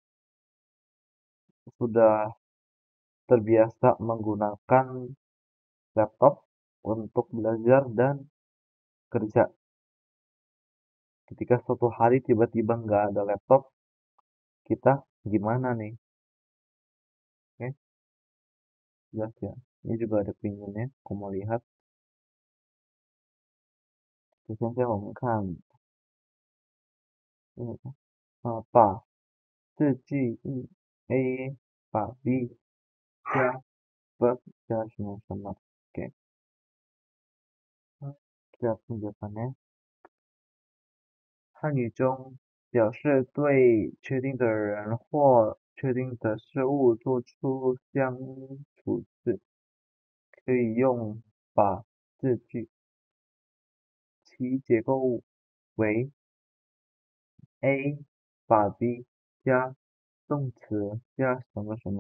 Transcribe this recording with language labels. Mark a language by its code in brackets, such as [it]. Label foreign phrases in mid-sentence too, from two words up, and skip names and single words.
[id] Sudah terbiasa menggunakan laptop untuk belajar dan kerja. Ketika suatu hari tiba-tiba nggak ada laptop, kita gimana nih? Oke, jelas ya. Ini juga ada pinggirnya, aku mau lihat. [zh] 首先把字句 A 把 B 加 verb 加什么什么。 [id] Oke, lihat penjelasannya. [zh] 汉语中表示对确定的人或确定的事物做出相处字，可以用把字句，其结构为 A 把 B 加动词加什么什么。